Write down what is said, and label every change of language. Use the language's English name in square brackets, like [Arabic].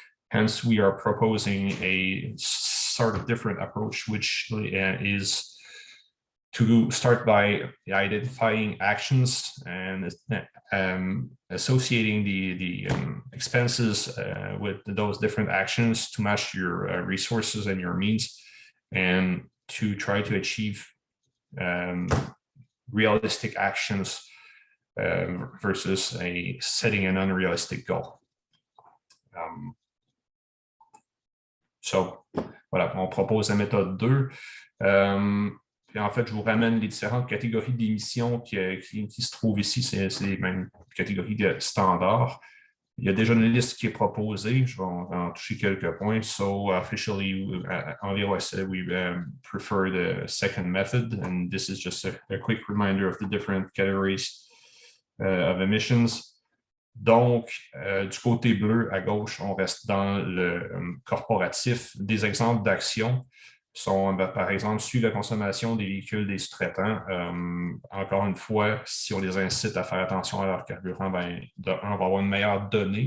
[English] Hence, we are proposing a sort of different approach, which is to start by identifying actions and associating the expenses with those different actions to match your resources and your means, and to try to achieve realistic actions versus setting an unrealistic goal. [French] So, voilà, on propose la méthode 2. Puis en fait, je vous ramène les différentes catégories d'émissions qui se trouvent ici. C'est les mêmes catégories de standards. Il y a déjà une liste qui est proposée. Je vais en toucher quelques points. [English] So officially, on the OSA, we prefer the second method. And this is just a quick reminder of the different categories of emissions. [French] Donc, du côté bleu à gauche, on reste dans le corporatif. Des exemples d'actions sont, par exemple, suivre la consommation des véhicules des sous-traitants. Encore une fois, si on les incite à faire attention à leur carburant, on va avoir une meilleure donnée.